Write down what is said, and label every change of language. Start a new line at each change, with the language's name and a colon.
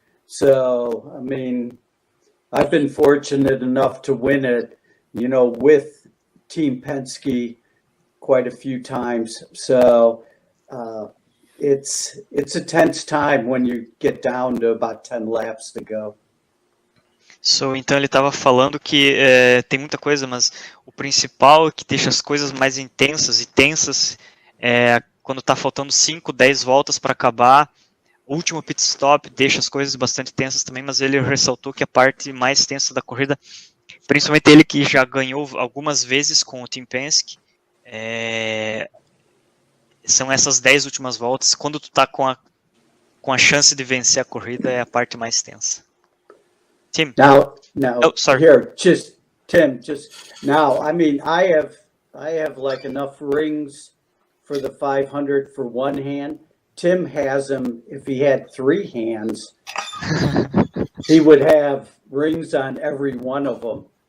English: So, I mean, I've been fortunate enough to win it, with Team Penske quite a few times. So, it's a tense time when you get down to about 10 laps to go.
Portuguese: So, então ele estava falando que tem muita coisa, mas o principal que deixa as coisas mais intensas e tensas é quando está faltando 5, 10 voltas para acabar. O último pit stop deixa as coisas bastante tensas também, mas ele ressaltou que a parte mais tensa da corrida, principalmente ele que já ganhou algumas vezes com o Team Penske, são essas 10 últimas voltas. Quando tu tá com a chance de vencer a corrida, é a parte mais tensa.
English: Tim? Now, oh, sorry. Here, Tim, now, I mean, I have like enough rings for the 500 for one hand. Tim has them, if he had 3 hands, he would have rings on every one of them.